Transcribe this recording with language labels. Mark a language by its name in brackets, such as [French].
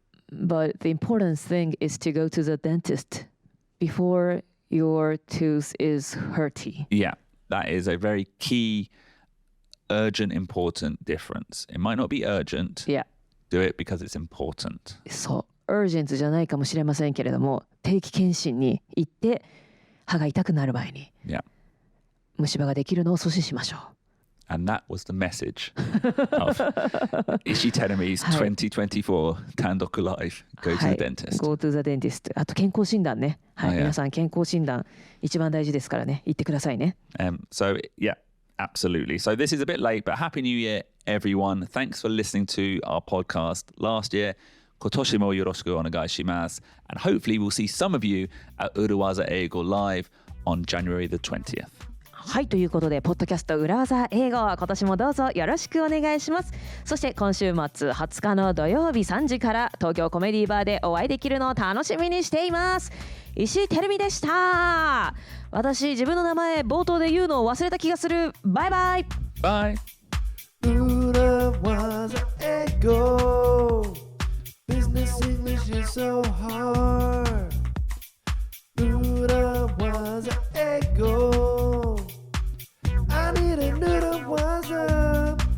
[English] But the important thing is to go to the dentist before your tooth is hurty. Yeah, that is a very key, urgent, important difference. It might not be urgent. Yeah. Do it because it's important. [Japanese] そう。 urgent じゃないかもしれませんけれども、定期検診に行って歯が痛くなる前に [English] Yeah. [Japanese] 虫歯ができるのを阻止しましょう。 [English] And that was the message of Ishii Teremi's 2024 Tandoku Live. Go to the dentist. Go to the dentist. [Japanese] あと健康診断ね。はい、皆さん健康診断一番大事ですからね。行ってくださいね。 [English] So yeah, absolutely. So this is a bit late, but Happy New Year, everyone. Thanks for listening to our podcast last year. [Japanese] 今年もよろしくお願いします。 [English] And hopefully we'll see some of you at 裏技英語 LIVE on January the 20th. [Japanese] はい、ということでポッドキャスト裏技英語、今年もどうぞよろしくお願いします。そして今週末20日の土曜日3時から東京コメディバーでお会いできるのを楽しみにしています。石井てるみでした。私自分の名前冒頭で言うのを忘れた気がする。バイバイ。 [English] Bye. 裏技英語 Business English is so hard 裏技英語 I need a裏技